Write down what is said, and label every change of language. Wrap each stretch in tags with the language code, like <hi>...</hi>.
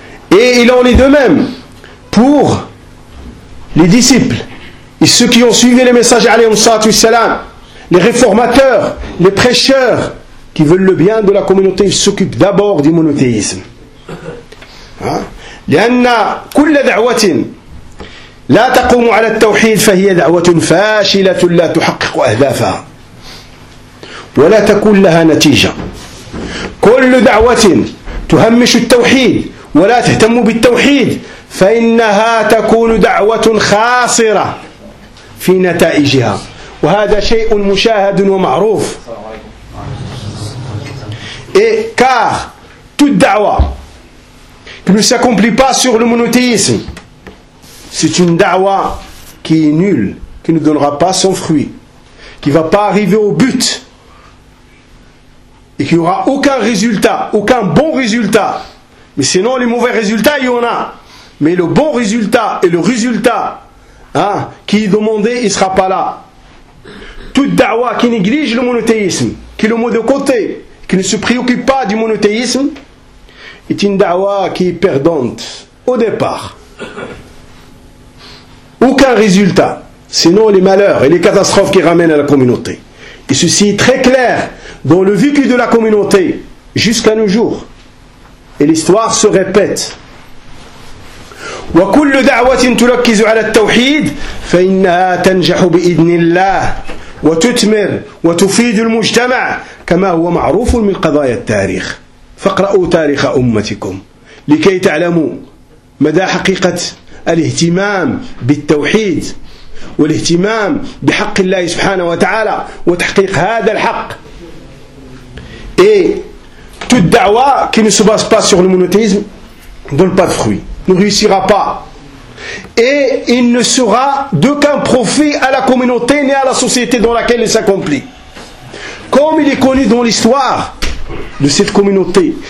<fr>Et il en est de même pour les disciples et ceux qui ont suivi les messagers alayhi salatu wassalam, les réformateurs, les prêcheurs qui veulent le bien de la communauté, ils s'occupent d'abord du monothéisme.</fr> <ar>لأن كل دعوة لا تقوم على التوحيد فهي دعوة فاشلة لا تحقق أهدافها ولا تكون لها نتيجة. كل دعوة تهمش التوحيد ولا تهتم بالتوحيد فإنها تكون دعوة خاسرة في نتائجها. وهذا شيء مشاهد ومعروف.</ar> <fr>إيه toute دعوة qui ne s'accomplit pas sur le monothéisme, c'est une da'wa qui est nulle, qui ne donnera pas son fruit, qui ne va pas arriver au but, et qui n'aura aucun résultat, aucun bon résultat. Mais sinon, les mauvais résultats, il y en a. Mais le bon résultat, et le résultat qui est demandé, il ne sera pas là. Toute da'wa qui néglige le monothéisme, qui le met de côté, qui ne se préoccupe pas du monothéisme, est une da'wa qui est perdante au départ. Aucun résultat, sinon les malheurs et les catastrophes qui ramènent à la communauté. Et ceci est très clair dans le vécu de la communauté jusqu'à nos jours. Et l'histoire se répète.</fr> <ar>وَكُلُّ دَعْوَةٍ تُلَكِّزُ عَلَى التَّوْحِيدِ فَإِنَّهَا تَنْجَحُ بِإِذْنِ اللَّهِ وَتُتْمِرْ وَتُفِيدُ الْمُجْتَمَعِ كَمَا هُوَ مَعْرُوفٌ مِنْ قَضَايَ التَّارِيخِ فقرأوا تاريخ أمتكم لكي تعلموا مدى حقيقة الاهتمام بالتوحيد والاهتمام بحق الله سبحانه وتعالى وتحقيق هذا الحق.</ar> <fr>Et toute da'wa qui ne se base pas sur le monothéisme ne donne pas de fruits, ne réussira pas. Et il ne sera d'aucun profit à la communauté ni à la société dans laquelle il s'accomplit. Comme il est connu dans l'histoire de cette communauté.</fr>